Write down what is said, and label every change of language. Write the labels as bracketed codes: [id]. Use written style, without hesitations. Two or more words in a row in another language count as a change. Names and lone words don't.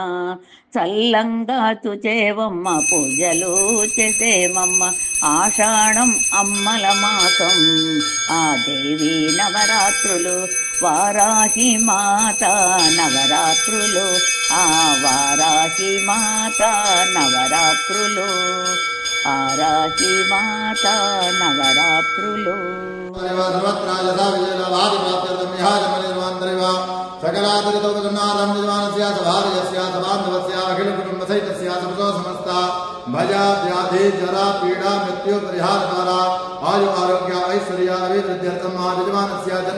[te] చల్లంగా చూచేవమ్మా పూజలు చేసేమమ్మా ఆషాఢం అమ్మల మాసం ఆ దేవి నవరాత్రులు వారాహి మాత నవరాత్రులు ఆ వారాహి మాత నవరాత్రులు ఆరాహి మాత నవరాత్రులు [sa] भया व्याधि जरा पीड़ा मृत्यु परिहार द्वारा आयु आरोग्य ऐश्वर्य अभिवृद्ध्यर्थम महायजमानस्य जन्म